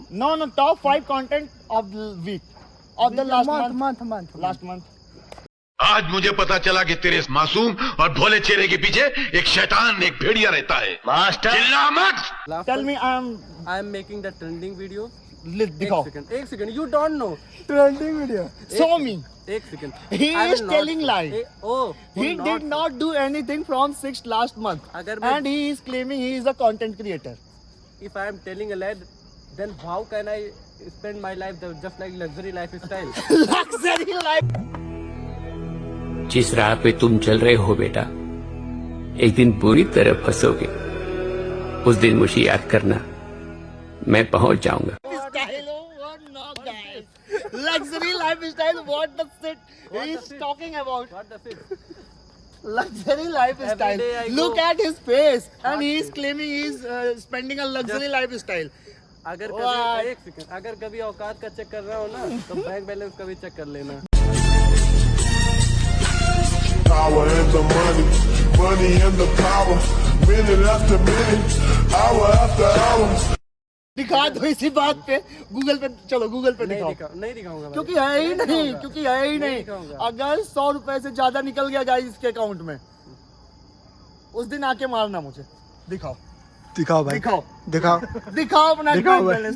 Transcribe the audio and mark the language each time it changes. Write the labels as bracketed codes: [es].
[en] No, top 5 content of the week of the last month. Last month. [hi] आज मुझे पता चला कि तेरे इस मासूम और भोले चेहरे के पीछे एक शैतान, एक भेड़िया रहता है। मास्टर चिल्ला मत। [en] Tell me, I am making the trending video. [hi] दिखाओ। एक [en] second. You don't know. [hi] Trending video. [en] Show me. [hi] एक second. [en] He I will is not- telling lie. Oh. He did not do anything from 6 last month, [hi] अगर मैं- [en] and he is claiming he is a content creator. If I am telling a lie, then how can I spend my life just like luxury lifestyle? Luxury life. [hi] जिस राह पे तुम चल रहे हो बेटा, एक दिन बुरी तरह फंसोगे। उस दिन मुझे याद करना, मैं पहुंच जाऊंगा। [en] Style, what not, guys? Luxury lifestyle. What the shit he is talking about? What the shit? Luxury lifestyle. Every day I Look go- at his face, and he is claiming he is spending a luxury lifestyle. [hi] अगर [en] What? [hi] कभी एक second, अगर कभी औकात का check कर रहा हो ना, तो बैंक बैलेंस का भी चेक कर लेना। [en] Power and the money and the power, minute after minute, hour after hour. [hi] दिखा दो इसी बात पे, गूगल पे चलो, गूगल पे दिखाओ। नहीं दिखाऊंगा भाई। क्योंकि है ही नहीं, अगर 100 रुपए से ज्यादा निकल गया गाइस इसके अकाउंट में, उस दिन आके मारना मुझे। दिखाओ भाई, दिखाओ अपना बैंक बैलेंस।